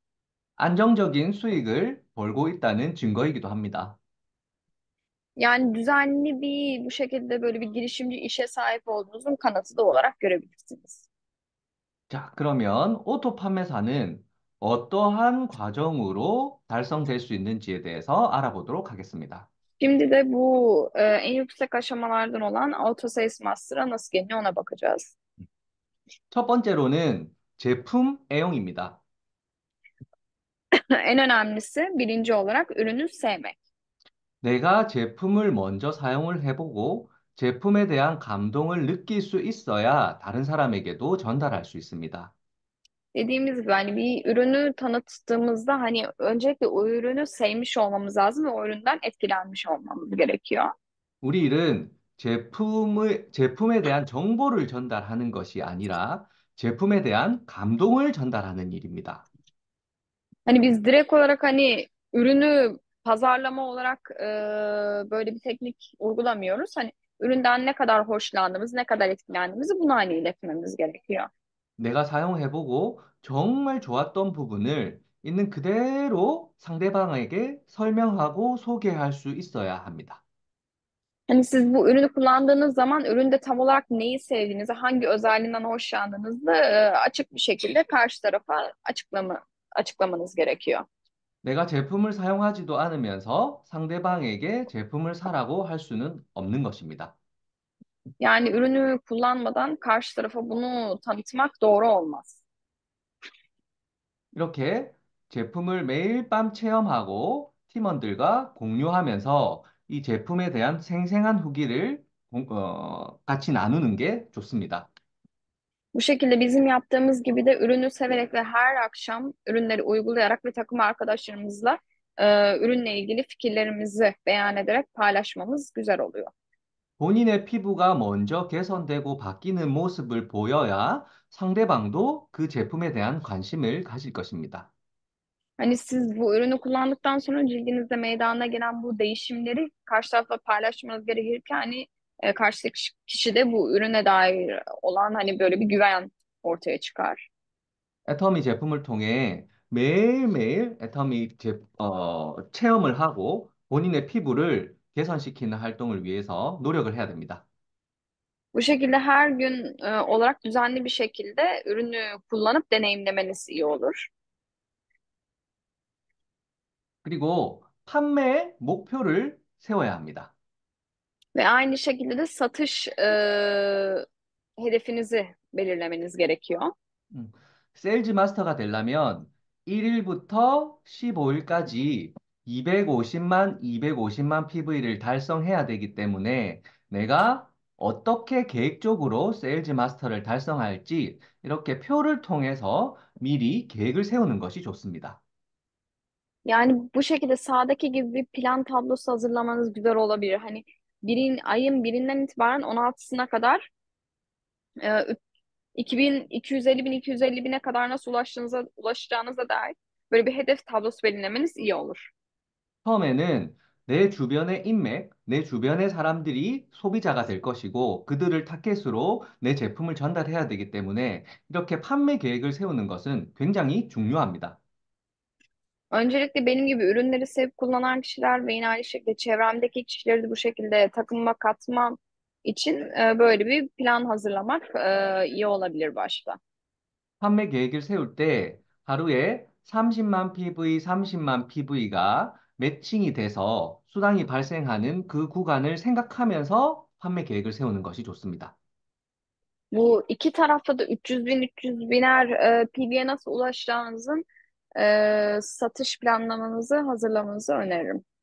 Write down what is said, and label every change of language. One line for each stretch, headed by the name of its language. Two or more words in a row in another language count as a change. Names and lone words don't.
Korean: 안정적인 수익을 벌고 있다는 증거이기도 합니다.
Turkish: Yani düzenli bir bu şekilde böyle bir girişimci işe sahip olduğunuzun kanıtı da olarak görebilirsiniz.
Korean: 자, 그러면 오토 판매사는 어떠한 과정으로 달성될 수 있는지에 대해서 알아보도록 하겠습니다.
Turkish: Şimdi de bu en yüksek aşamalardan olan Auto Sales Master'a nasıl geliniyor ona bakacağız.
Korean: 첫 번째로는 제품 애용입니다.
Turkish: En önemlisi birinci olarak ürünü sevmek.
Korean: 내가 제품을 먼저 사용을 해보고 제품에 대한 감동을 느낄 수 있어야 다른 사람에게도 전달할 수 있습니다.
Turkish: Dediğimiz gibi hani bir ürünü tanıttığımızda hani öncelikle o ürünü sevmiş olmamız lazım ve o üründen etkilenmiş olmamız gerekiyor.
Korean: 우리 일은 제품에 대한 정보를 전달하는 것이 아니라 제품에 대한 감동을 전달하는 일입니다.
Turkish: Hani biz direkt olarak hani ürünü pazarlama olarak böyle bir teknik uygulamıyoruz. Hani üründen ne kadar hoşlandığımız, ne kadar etkilendiğimizi bunu hani iletmemiz gerekiyor.
Korean: 내가 사용해보고 정말 좋았던 부분을 있는 그대로 상대방에게 설명하고 소개할 수 있어야 합니다.
Turkish: Hani siz bu ürünü kullandığınız zaman üründe tam olarak neyi sevdiğinizi, hangi özelliğinden hoşlandığınızı açık bir şekilde karşı tarafa açıklamanız gerekiyor.
Korean: 내가 제품을 사용하지도 않으면서 상대방에게 제품을 사라고 할 수는 없는 것입니다.
Turkish: Yani ürünü kullanmadan karşı tarafa bunu tanıtmak doğru olmaz.
Korean: 이렇게 제품을 매일 밤 체험하고 팀원들과 공유하면서 이 제품에 대한 생생한 후기를 같이 nanu는 게 좋습니다.
Turkish: Bu şekilde bizim yaptığımız gibi de ürünü severek ve her akşam ürünleri uygulayarak ve takım arkadaşlarımızla ürünle ilgili fikirlerimizi beyan ederek paylaşmamız güzel oluyor.
Korean: 본인의 피부가 먼저 개선되고 바뀌는 모습을 보여야 상대방도 그 제품에 대한 관심을 가질 것입니다.
Turkish: Hani siz bu ürünü kullandıktan sonra cildinizde meydana gelen bu değişimleri karşı tarafla paylaşmanız gerekirken hani karşıdaki kişi de bu ürüne dair olan hani böyle bir güven ortaya çıkar.
Korean: 애터미 제품을 통해 매일매일 체험을 하고 본인의 피부를 개선시키는 활동을 위해서 노력을 해야 됩니다.
Turkish: Bu şekilde her gün olarak düzenli bir şekilde ürünü kullanıp deneyimlemeniz iyi olur.
Korean: 그리고 판매 목표를 세워야 합니다.
Turkish: Ve aynı şekilde de satış hedefinizi belirlemeniz gerekiyor.
Korean: 세일즈 마스터가 되려면 1일부터 15일까지 250만 PV를 달성해야 되기 때문에 내가 어떻게 계획적으로 세일즈 마스터를 달성할지 이렇게 표를 통해서 미리 계획을 세우는 것이 좋습니다.
Turkish: Yani bu şekilde sağdaki gibi bir plan tablosu hazırlamanız güzel olabilir. Hani ayın birinden itibaren 16'sına kadar e, 250 bine kadar nasıl ulaşacağınıza dair böyle bir hedef tablosu belirlemeniz iyi olur.
Korean: 처음에는 내 주변의 인맥, 내 주변의 사람들이 소비자가 될 것이고 그들을 타겟으로 내 제품을 전달해야 되기 때문에 이렇게 판매 계획을 세우는 것은 굉장히 중요합니다.
Turkish: Öncelikle benim gibi ürünleri sevip kullanan kişiler ve yine aynı şekilde çevremdeki kişileri de bu şekilde takımıma katmam için böyle bir plan hazırlamak iyi olabilir başta.
Korean: 판매 계획을 세울 때 하루에 30만 PV, 30만 PV가 매칭이 돼서 수당이 발생하는 그 구간을 생각하면서 판매 계획을 세우는 것이 좋습니다.
Turkish: Bu iki tarafta da 300 biner PB'ye nasıl ulaşacağınızın satış planlamanızı hazırlamanızı öneririm.